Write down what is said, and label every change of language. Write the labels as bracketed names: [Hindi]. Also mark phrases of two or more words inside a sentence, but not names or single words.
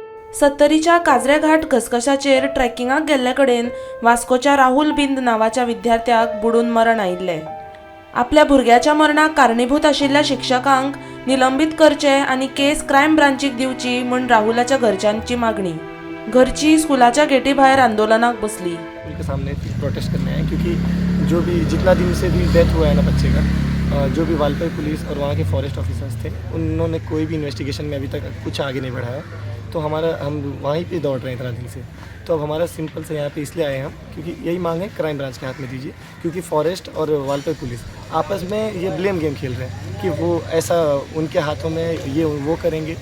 [Konkani] सत्तरीच्या काजरे घाट घसघशाचेर ट्रेकिंगाक गेल्ले कडेन वास्कोच्या राहुल बिंद नावाच्या विद्यार्थ्याक बुडून मरण आयिल्लें। आपल्या भुरग्याच्या मरणाक कारणीभूत आशिल्ल्या शिक्षकांक निलंबित करचे आनी केस क्रायम ब्रांचीक दिवची म्हूण राहुलाच्या घरच्यांची मागणी। घरची स्कूलाच्या गेटी भायर आंदोलनाक बसली। [Hindi] उनके सामने प्रोटेस्ट करने आए क्योंकि जो भी जितना दिन से भी डेथ हुआ है ना बच्चे का, जो भी वालपई पुलिस और वहाँ के [English] forest officers [Hindi] थे उन्होंने कोई भी इन्वेस्टिगेशन में अभी तक कुछ आगे नहीं बढ़ाया। तो हम वहीं पे दौड़ रहे हैं इतना दिन से। तो अब हमारा सिंपल से यहाँ पे इसलिए आए हम क्योंकि यही मांग है [English] crime branch [Hindi] के हाथ में दीजिए, क्योंकि फॉरेस्ट और वालपई पुलिस आपस में ये [English] blame game [Hindi] खेल रहे हैं कि वो ऐसा उनके हाथों में ये वो करेंगे।